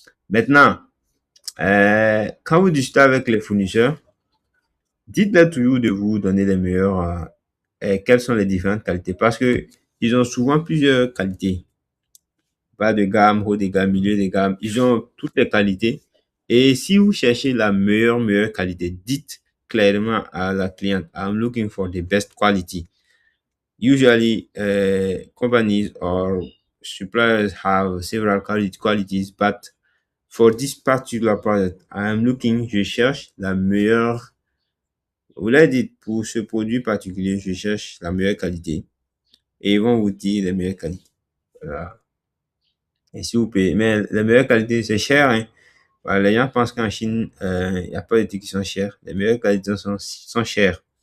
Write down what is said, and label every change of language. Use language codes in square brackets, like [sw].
[fr] Maintenant, quand vous discutez avec les fournisseurs, dites-leur toujours de vous donner les meilleurs et quelles sont les différentes qualités parce que ils ont souvent plusieurs qualités. Bas de gamme, haut de gamme, milieu de gamme. Ils ont toutes les qualités. Et si vous cherchez la meilleure qualité, dites clairement à la cliente, [en] I'm looking for the best quality. Usually, companies or suppliers have several qualities, but for this particular product, I am looking, [fr] je cherche la meilleure. Vous leur dites, pour ce produit particulier, je cherche la meilleure qualité. Et ils vont vous dire les meilleures qualités. Voilà. Et si vous payez, mais les meilleures qualités, c'est cher, hein. Voilà, les gens pensent qu'en Chine, il n'y a pas de trucs qui sont chers. Les meilleures qualités sont chères.